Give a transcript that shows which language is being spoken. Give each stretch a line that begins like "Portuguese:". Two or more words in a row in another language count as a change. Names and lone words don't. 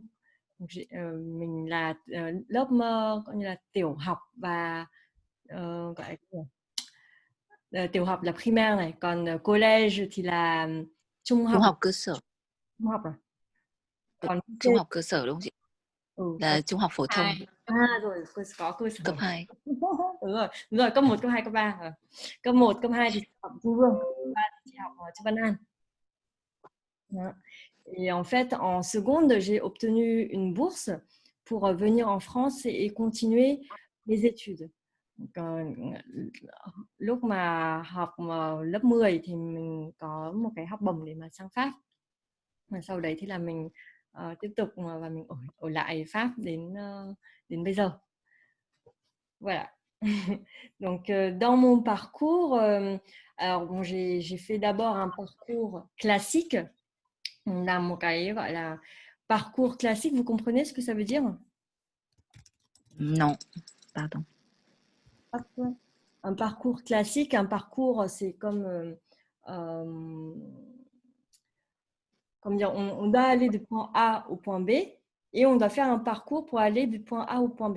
Vietnamese: Donc, mình là lớp coi như là tiểu học và gọi là tiểu học là primaire này, còn collège thì là trung Trung học. học cơ sở. Trung học à? Còn Trung học cơ sở đúng không chị? Là trung học phổ thông. Rồi, có cơ sở. Cấp 2. Đúng rồi, cấp 1, cấp 2, cấp 3. Cấp 1, cấp 2 thì học Trung Vương, cấp 3 thì học Trung Văn An.
French: Et en fait, en seconde, j'ai obtenu une bourse pour venir en France et continuer mes études. Donc,
Vietnamese: lúc mà học lớp 10 thì mình có một cái học bổng để mà sang Pháp. Và sau đấy thì là mình tiếp tục và mình ở lại Pháp đến bây giờ.
French: Voilà. Donc, dans mon parcours, alors bon, j'ai fait d'abord un parcours classique. On a
Vietnamese: một cái gọi là
French: parcours classique. Vous comprenez ce que ça veut dire? Non, pardon. Un parcours classique, un parcours, c'est comme dire, on doit aller du point A au point B et on doit faire un parcours pour aller du point A au point B.